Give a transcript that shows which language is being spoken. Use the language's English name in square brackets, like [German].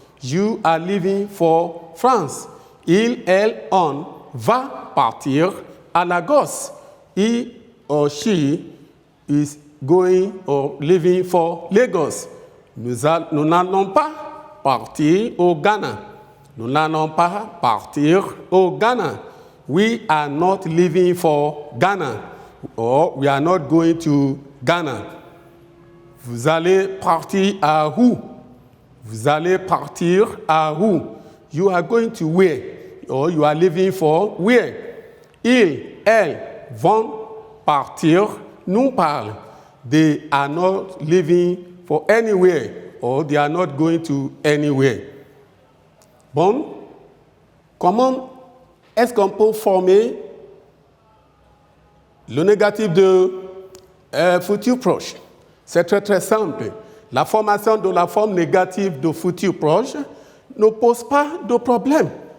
[English] You are leaving for France. [French] On va partir à Lagos. [English] He or she is going or leaving for Lagos. [French] Nous n'allons pas partir au Ghana. Nous n'allons pas partir au Ghana. [English] We are not leaving for Ghana. Or we are not going to Ghana. [French] Vous allez partir à où? Vous allez partir à où? [English] You are going to where? Or you are leaving for where? [French] Elles vont partir, nous parle. [English] They are not leaving for anywhere. Or they are not going to anywhere. [French] Bon, comment est-ce qu'on peut former le négatif de futur proche? C'est très très simple. La formation de la forme négative de futur proche ne pose pas de problème.